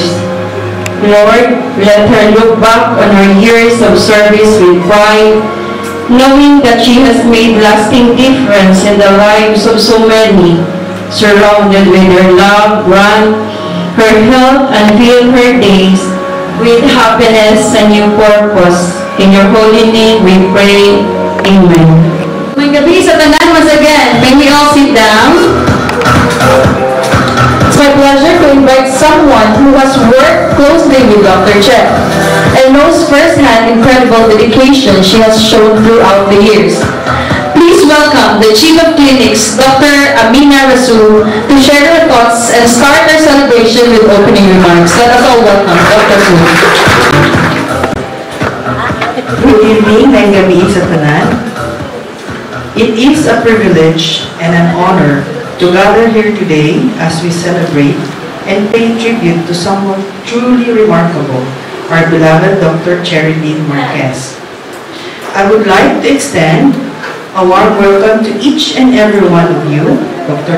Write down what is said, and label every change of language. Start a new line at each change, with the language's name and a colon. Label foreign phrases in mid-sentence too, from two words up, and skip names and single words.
English: Lord, let her look back on her years of service with pride, knowing that she has made lasting difference in the lives of so many, surrounded with her love, grant her health, and fill her days with happiness and new purpose. In your holy name we pray.
Hiligaynon: Amen. May gabi sa tanan
English: once again. May we all sit down? It's my pleasure to invite someone who has worked closely with Dr. Che and knows firsthand incredible dedication she has shown throughout the years. Please welcome the Chief of Clinics, Dr. Amina Rasul, to share her thoughts and start our celebration with opening remarks. Let us all welcome Dr. Rasul. Good evening and
Hiligaynon: gabi sa tanan.
English: It is a privilege and an honor to gather here today as we celebrate and pay tribute to someone truly remarkable, our beloved Dr. Cherilyn Marquez. I would like to extend a warm welcome to each and every one of you, Dr.